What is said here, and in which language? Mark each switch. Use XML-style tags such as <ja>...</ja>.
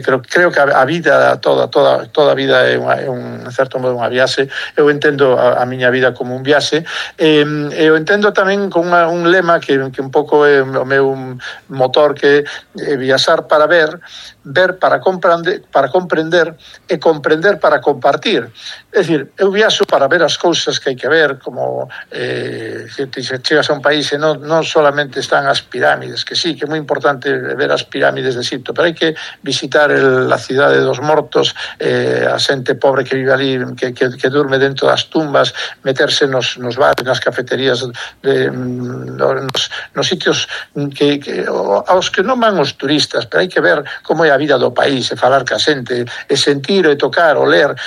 <gl>Creo que a vida toda a vida é un certo modo unha viaxe. Eu entendo a miña vida como un viaxe. Eu entendo tamén con un lema que un pouco é o meu motor, que é viaxar para ver para comprender e comprender para compartir. É dicir, eu viaxo para ver as cousas que hai que ver, como se chegas a un país e non</gl> <es>no solamente están las pirámides, que sí, que es muy importante ver las pirámides de Egipto, pero hay que visitar la ciudad de los muertos, a gente pobre que vive allí, que duerme dentro de las tumbas, meterse en los bares, en las cafeterías, en los sitios a los que no van los turistas, pero hay que ver cómo</es> <gl>é a vida do país, e falar ca xente, e sentir, e tocar, o ler.</gl>